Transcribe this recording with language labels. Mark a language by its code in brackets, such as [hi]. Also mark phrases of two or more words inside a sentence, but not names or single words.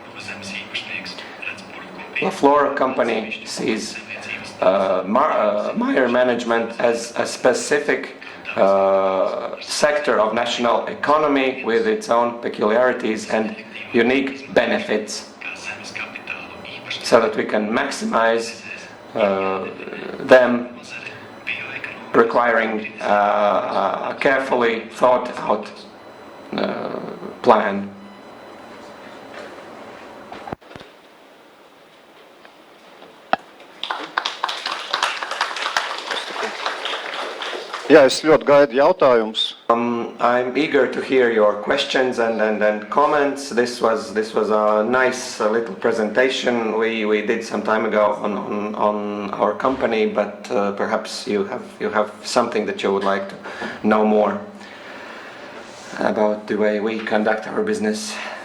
[en] La Flora company sees mire management as a specific sector of national economy with its own peculiarities and unique benefits, so that we can maximize them, requiring a carefully thought out plan. [lv] Jā, es ļoti gaidu jautājumus. [en] I'm eager to hear your questions and comments. This was a nice little presentation we did some time ago on our company, but perhaps you have something that you would like to know more about the way we conduct our business.